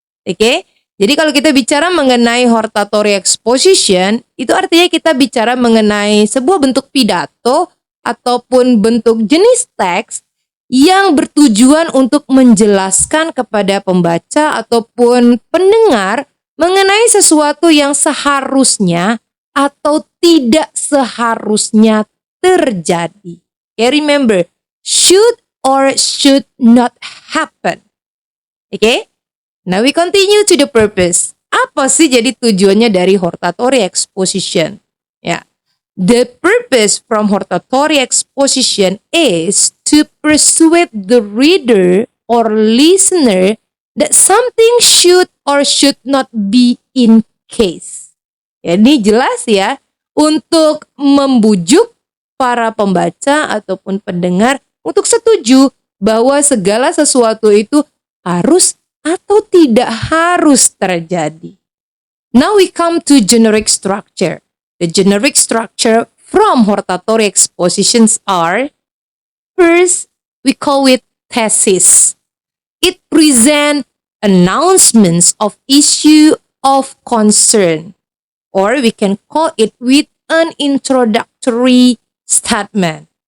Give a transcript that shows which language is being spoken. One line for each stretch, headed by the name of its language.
Indonesian: Oke, jadi kalau kita bicara mengenai hortatory exposition, itu artinya kita bicara mengenai sebuah bentuk pidato ataupun bentuk jenis teks yang bertujuan untuk menjelaskan kepada pembaca ataupun pendengar mengenai sesuatu yang seharusnya atau tidak seharusnya terjadi.
English: Okay, remember, should or should not happen. Okay, now we continue to the purpose.
Indonesian: Apa sih jadi tujuannya dari hortatory exposition?
English: Ya, the purpose from hortatory exposition is to persuade the reader or listener that something should or should not be in case.
Indonesian: Ya, ini jelas ya, untuk membujuk para pembaca ataupun pendengar untuk setuju bahwa segala sesuatu itu harus atau tidak harus terjadi.
English: Now we come to generic structure. The generic structure from hortatory expositions are, first, we call it thesis. It presents announcements of issue of concern, or we can call it with an introductory statement.